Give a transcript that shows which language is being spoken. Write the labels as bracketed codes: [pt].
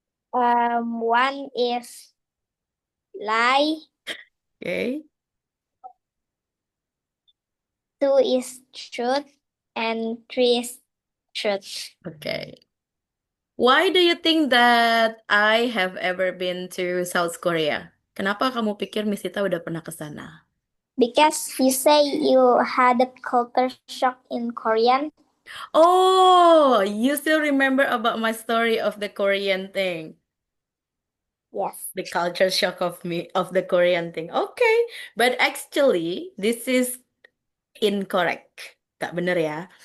[en] One is lie, Okay. two is truth, and three is truth. Okay. Why do you think that I have ever been to South Korea? [id] Kenapa kamu pikir Miss Tita udah pernah ke sana? [en] Because you say you had a culture shock in Korean. Oh, you still remember about my story of the Korean thing, Yes. the culture shock of me of the Korean thing. Okay, but actually this is incorrect. [id] Tak bener ya.